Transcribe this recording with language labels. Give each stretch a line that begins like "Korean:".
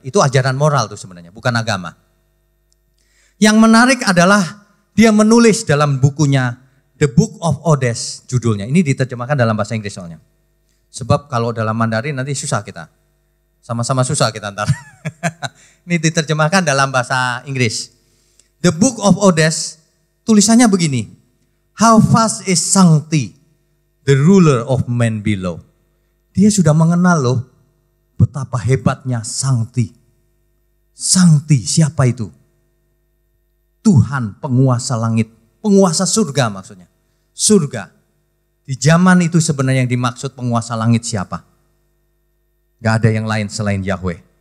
Indonesian: Itu ajaran moral tuh sebenarnya, bukan agama. Yang menarik adalah dia menulis dalam bukunya The Book of Odes judulnya. Ini diterjemahkan dalam bahasa Inggris soalnya. Sebab kalau dalam Mandarin nanti susah kita. Sama-sama susah kita ntar. Ini diterjemahkan dalam bahasa Inggris. The Book of Odes tulisannya begini.
English: How fast is Sangti, the ruler of men below.
Indonesian: Dia sudah mengenal loh betapa hebatnya Sangti. Sangti siapa itu? Tuhan penguasa langit, penguasa surga maksudnya. Surga. Di zaman itu sebenarnya yang dimaksud penguasa langit siapa? Gak ada yang lain selain Yahweh.